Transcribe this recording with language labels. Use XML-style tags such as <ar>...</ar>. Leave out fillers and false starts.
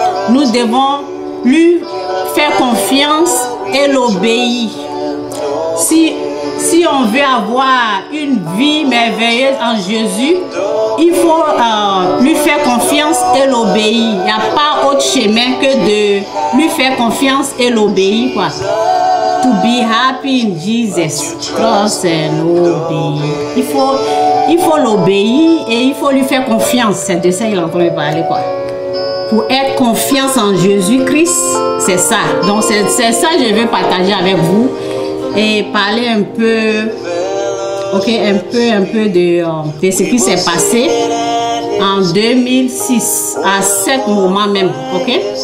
<fr>Nous devons lui faire confiance et l'obéir. Si on veut avoir une vie merveilleuse en Jésus, il faut lui faire confiance et l'obéir. Il n'y a pas autre chemin que de lui faire confiance et l'obéir, quoi.</fr> <en>To be happy in Jesus, trust and obey.</en> <fr>Il faut l'obéir et il faut lui faire confiance. C'est de ça qu'il est en train de parler, quoi. Pour être confiance en Jésus-Christ, c'est ça. Donc c'est ça que je veux partager avec vous et parler un peu, ok, un peu de ce qui s'est passé en 2006 à ce moment même, ok.</fr>